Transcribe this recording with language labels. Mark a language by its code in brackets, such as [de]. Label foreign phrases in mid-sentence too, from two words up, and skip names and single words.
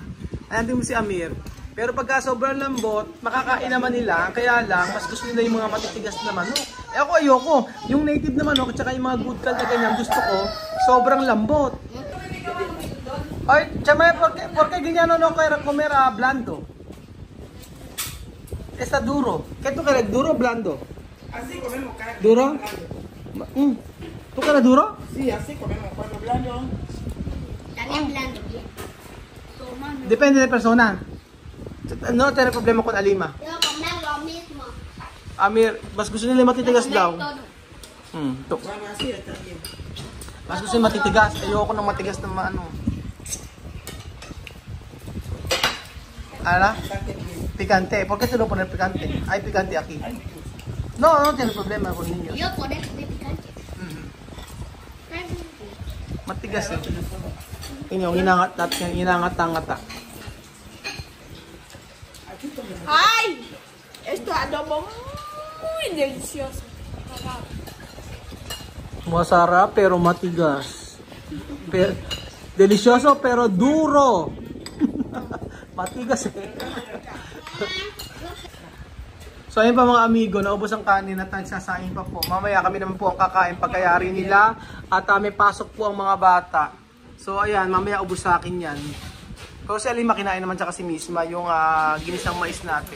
[tl] Ayan din mo si Amir. Pero pagka sobrang lambot, makakain naman nila. Kaya lang, mas gusto nila yung mga matitigas na manok. Eh ako, ayoko. Yung native na manok, at saka yung mga [en] good call [tl] na ganyan, gusto ko, sobrang lambot. Ay, chama, porque ganyan no kaya [es] comer blando. Está duro. ¿Qué tú quieres? ¿Duro o blando? Así comemos carne. ¿Duro? ¿Tú quieres duro? Sí, así comemos cuando blando. También blando. Depende de persona. No tiene problema con Alima. Yo comer lo mismo. [tl] Amir, mas gusto nila matitigas daw. [es] Bueno, así está bien. [tl] Mas gusto nila matitigas. Ayoko ng matigas na ano. [es] ¿Ala? Picante. ¿Por qué te lo pones picante? Hay picante aquí. No, no tiene problema con niños. Yo por eso me picante. [tl] Matigas eh. Inyong inangat-angata. [es] ¡Ay! Esto es adobo muy delicioso. [tl] Masarap pero matigas. [es] Delicioso pero duro. [tl] Matigas eh. So ayun pa mga amigo, naubos ang kanin at nagsasaing pa po. Mamaya kami naman po ang kakain pagkayari nila at may pasok po ang mga bata. So ayan, mamaya ubos sa akin yan. Pero si Alima kinain naman tsaka si Misma yung ginisang mais natin.